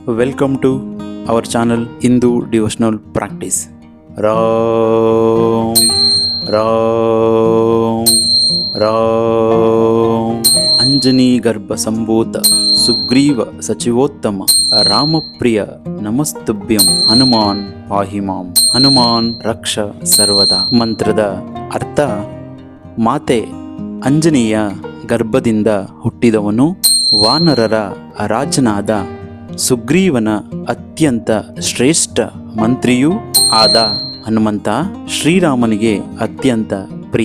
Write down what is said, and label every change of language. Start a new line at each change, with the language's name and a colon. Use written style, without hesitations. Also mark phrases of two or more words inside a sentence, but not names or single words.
English: Welcome to our channel Hindu Devotional Practice.
Sanskrit: राम राम राम अञ्जनी गर्भ सम्भूत सुग्रीव सचिवोत्तम रामप्रिय नमस्तुभ्यं हनुमन् पाहिमाम् हनुमन् रक्ष सर्वदा.
Kannada: ಮಂತ್ರದ ಅರ್ಥ: ಮಾತೆ ಅಂಜನಿಯ ಗರ್ಭದಿಂದ ಹುಟ್ಟಿದವನು, ವಾನರರ ರಾಜನಾದ ಸುಗ್ರೀವನ ಅತ್ಯಂತ ಶ್ರೇಷ್ಠ ಮಂತ್ರಿಯೂ ಆದ ಹನುಮಂತ ಶ್ರೀರಾಮನಿಗೆ ಅತ್ಯಂತ ಪ್ರಿಯ.